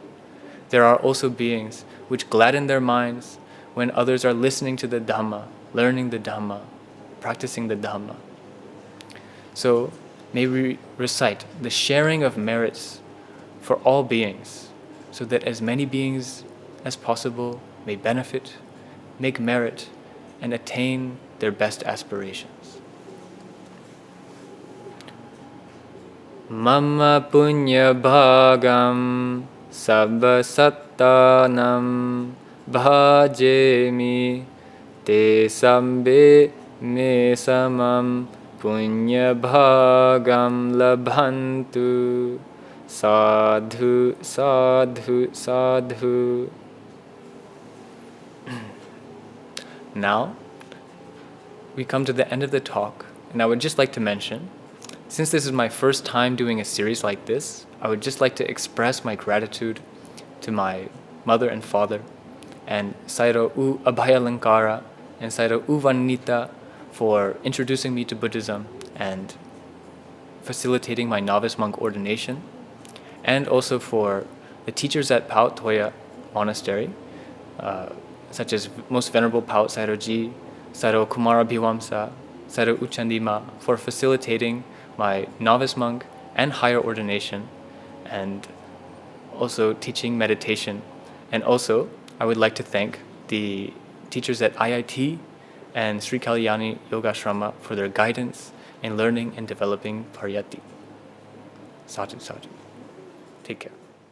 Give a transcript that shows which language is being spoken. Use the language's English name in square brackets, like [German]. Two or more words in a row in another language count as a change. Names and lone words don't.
[English] There are also beings which gladden their minds when others are listening to the Dhamma, learning the Dhamma, practicing the Dhamma. So may we recite the sharing of merits for all beings, so that as many beings as possible may benefit, make merit, and attain their best aspirations. [Pali] Mama punya bhagam sabba sattanam bhajemi te sambe me samam punya bhagam labhantu. Sadhu, sadhu, sadhu. [English] Now, we come to the end of the talk, and I would just like to mention, since this is my first time doing a series like this, I would just like to express my gratitude to my mother and father, and Sayadaw U Abhayalankara and Sayadaw U Vanita for introducing me to Buddhism and facilitating my novice monk ordination, and also for the teachers at Paut Toya Monastery, such as Most Venerable Paut Sayadaw Ji, Sayadaw Kumara Bhiwamsa, Sayadaw U Chandima, for facilitating my novice monk and higher ordination, and also teaching meditation. And also, I would like to thank the teachers at IIT and Sri Kalyani Yogashrama for their guidance in learning and developing pariyatti. [Pali] Sadhu, sadhu. [English] Take care.